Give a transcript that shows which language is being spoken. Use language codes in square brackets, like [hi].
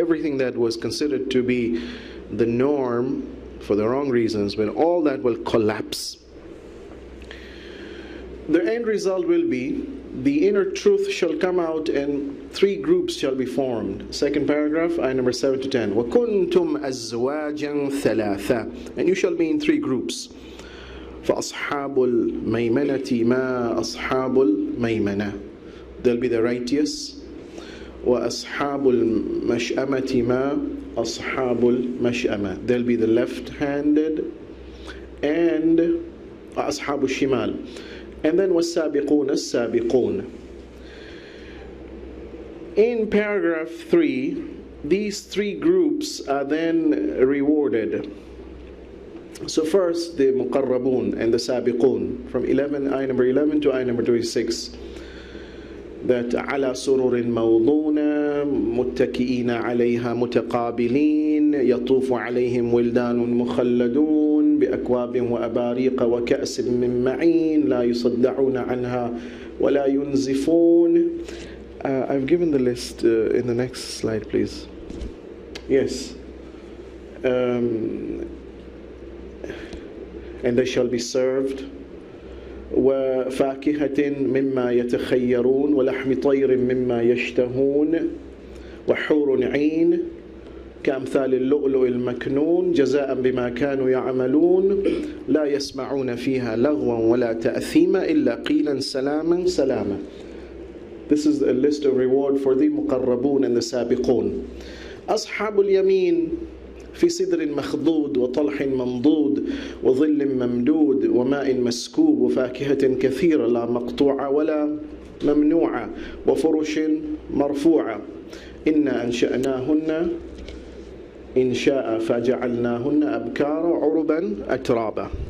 [en] Everything that was considered to be the norm for the wrong reasons, when all that will collapse, the end result will be the inner truth shall come out and 3 groups shall be formed. Second paragraph, ayah number 7 to 10. [ar] وَكُنْتُمْ أَزْوَاجًا ثَلَاثًا, [en] and you shall be in 3 groups. [ar] فَأَصْحَابُ الْمَيْمَنَةِ مَا أَصْحَابُ الْمَيْمَنَةِ, [en] there'll be the righteous. [ar] وَأَصْحَابُ الْمَشْأَمَةِ مَا أَصْحَابُ الْمَشْأَمَةِ, [en] there'll be the left-handed. [ar] And أَصْحَابُ الشِّمَالِ, and then وَالسَّابِقُونَ السَّابِقُونَ. [en] In paragraph 3, these 3 groups are then rewarded. So first, the muqarrabun and the sabiqun, from ayah number 11 to ayah number 26. [ar] That على سرر موضونة متكئين عليها متقابلين يطوف عليهم ولدان مخلدون بأكواب وأباريق وكأس من معين لا يصدعون عنها ولا ينزفون. [en] I've given the list in the next slide please. Yes. And they shall be served [ar] وفاكهة مما يتخيرون ولحم طير مما يشتهون وحور عين كأمثال اللؤلؤ المكنون جزاء بما كانوا يعملون لا يسمعون فيها لغوا ولا تأثيما إلا قيلا سلاما سلاما. [en] This is a list of reward for the muqarrabun and the sabiqun. [ar] Ashabul Yameen في سدر مخضود وطلح منضود وظل ممدود وماء مسكوب وفاكهة كثيرة لا مقطوعة ولا ممنوعة وفرش مرفوعة إنا أنشأناهن إنشاء فجعلناهن أبكارا عربا أترابا.